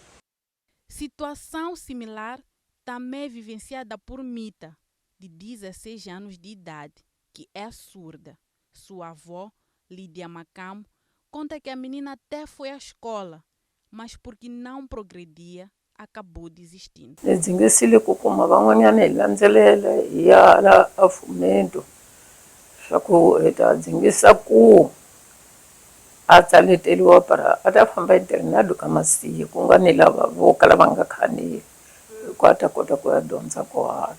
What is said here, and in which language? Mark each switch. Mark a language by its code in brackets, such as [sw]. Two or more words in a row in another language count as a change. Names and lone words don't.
[pt] Situação similar também é vivenciada por Mita, de 16 anos de idade, que é surda. Sua avó, Lídia Macamo, conta que a menina até foi à escola, mas porque não progredia, acabou desistindo. [ts] Ndzingisile ku kuma van'wanyana hi landzelela hi ya la a Fumento swa ku hi ta dzingisa ku a tsaleteliwa para a ta famba internado ka masiku ku nga ni lava vo kala va nga khanili ku a ta kota ku ya dyondza kona.